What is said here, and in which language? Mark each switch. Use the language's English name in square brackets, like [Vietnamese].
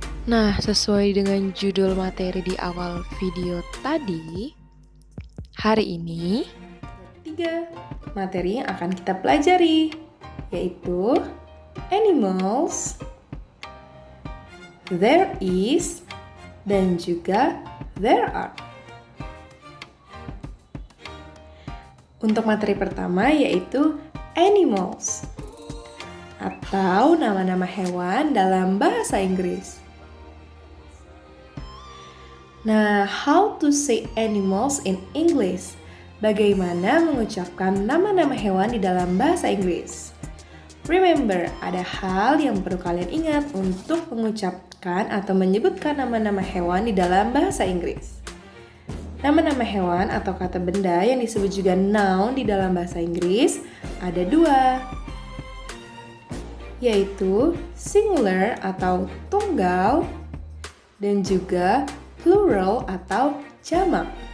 [Indonesian] Nah, sesuai dengan judul materi di awal video tadi, hari ini 3 materi yang akan kita pelajari, yaitu animals, there is, dan juga there are. Untuk materi pertama yaitu animals, atau nama-nama hewan dalam bahasa Inggris. [English] Nah, how to say animals in English? [Indonesian] Bagaimana mengucapkan nama-nama hewan di dalam bahasa Inggris? Remember, ada hal yang perlu kalian ingat untuk mengucapkan atau menyebutkan nama-nama hewan di dalam bahasa Inggris. Nama-nama hewan atau kata benda yang disebut juga noun di dalam bahasa Inggris ada 2, yaitu singular atau tunggal dan juga plural atau jamak.